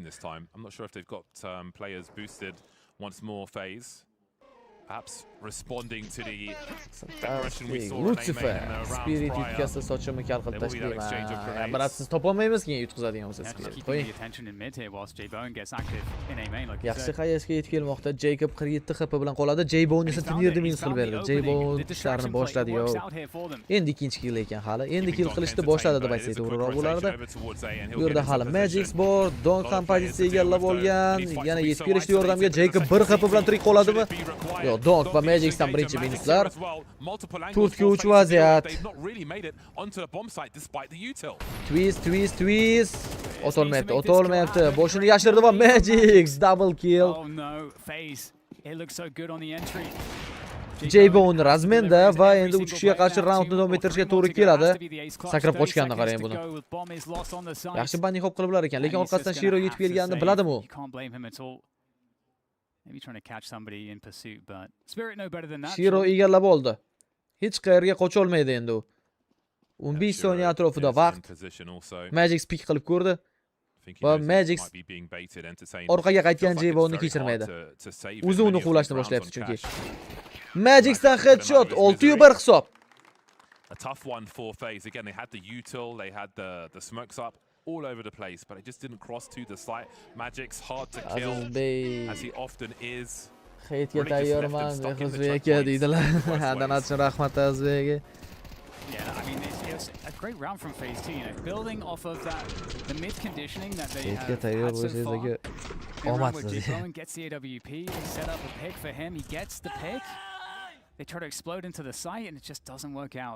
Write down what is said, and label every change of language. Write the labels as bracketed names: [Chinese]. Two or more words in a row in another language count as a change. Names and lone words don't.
[English] This time, I'm not sure if they've got players boosted once more phase. Perhaps responding to the aggression we saw in Lucifer A-main in the round Spirit prior. [Uzbek] yutkazsa sochimni kal qilib [English] There will be that exchange of [Uzbek] tashlayman. [English] grenades. [Uzbek] Biroq siz topolmaymiz keyin yutqizadigan bo'lsa [English] yeah, just Spirit. keeping the attention in mid here whilst J-Bone gets active in A main, like you [Uzbek] Yaxshi [English] said. [Uzbek] qayerga yetib kelmoqda. Jacob 47 HP bilan qoladi. J-Bone esa Tinirni minus qilib berdi. J-Bone ishlarini boshladi yo. Endi ikkinchi kill ekan hali. Endi kill qilishni boshladi deb aytsak to'g'riroq bo'lardi. Bu yerda hali Magix bor, Donk ham pozitsiya egallab olgan. Yana yetib kelishdi yordamga. Jacob 1 HP bilan tirik qoladimi? Yo'q, Donk va Magixdan birinchi minuslar. 4-3 vaziyat. Twist. O'tolmayapti. Boshini yashirdi va Magix [English] double kill. Oh no, FaZe. It looks so good on the entry. [Uzbek] J-Bone razmenda va endi 3 kishiga qarshi raundni davom ettirishga to'g'ri keladi. Sakrab qochganini qarang buni. Yaxshi banning hop qiliblar ekan, lekin orqasidan Shiro yetib kelganini biladimi u? [English] Maybe trying to catch somebody in pursuit, but Spirit know better than that. [Uzbek] Shiro egallab oldi. Hech qayerga qocha olmaydi endi u. 15 soniya atrofida vaqt. Magix pick qilib ko'rdi. Va Magix orqaga qaytgan J-Bone'ni kechirmaydi. O'zi uni quvlashni boshlayapti chunki. Magixdan headshot 6-1 hisob. [English] A tough one for FaZe. Again, they had the util, they had the smokes up all over the place, but it just didn't cross to the site. Magic's hard to kill, as he often is. [Uzbek] Xeytga tayyorman, Mehrizbek aka deydilar. Donat uchun rahmat Azbek. [English] Yeah, I mean, it's a great round from phase 2, you know, building off of the mid conditioning that they have had so far. Owen gets the AWP, they set up a pick for him, he gets the pick. They try to explode into the site and it just doesn't work out.